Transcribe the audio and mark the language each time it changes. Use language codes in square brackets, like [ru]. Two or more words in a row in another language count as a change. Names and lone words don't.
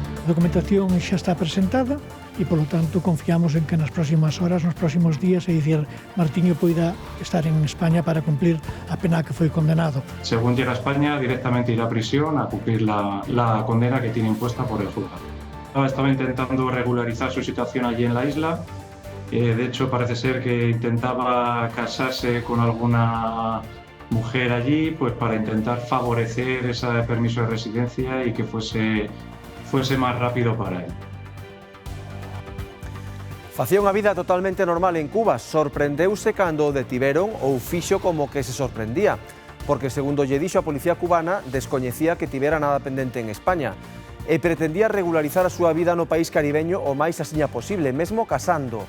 [gl] documentación xa está presentada e, polo tanto, confiamos en que nas próximas horas, nos próximos días, é dicir, Martiño poida estar en España para cumplir a pena que foi condenado. [es] Según llega a España, directamente irá a prisión a cumplir la condena que tiene impuesta por el juzgado. Estaba intentando regularizar su situación allí en la isla. De hecho, parece ser que intentaba casarse con alguna mujer allí, pues para intentar favorecer ese permiso de residencia y que fuese más rápido para él. [gl] Facía unha vida totalmente normal en Cuba. Sorprendeuse cando o detiveron ou fixo como que se sorprendía, porque, segundo lle dixo a policía cubana, descoñecía que tivera nada pendente en España e pretendía regularizar a súa vida no país caribeño o máis asiña posible, mesmo casando.